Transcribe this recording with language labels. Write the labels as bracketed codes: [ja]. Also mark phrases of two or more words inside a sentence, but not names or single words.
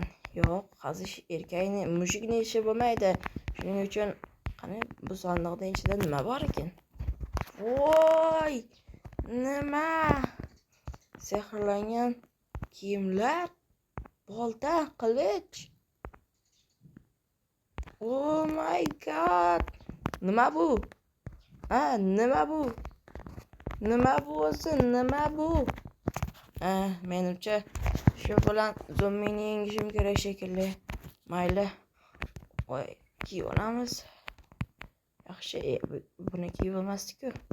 [uz] Yo'q, qazish erkakni, mushukni ishi bo'lmaydi. Shuning uchun qani bu sandiqning ichida nima bor ekan? Voy! Nima? Sehrlangan kiyimlar, bolta, qilich. [en] Oh my god! [uz] Nima bu? Nima bu? Nima bu o'zi? Nima bu? Menimcha shu bilan zombini yengishim kerak shekilli. Mayli. Voy, kiyib olamiz. Yaxshi, buni kiyib olmasdik-ku.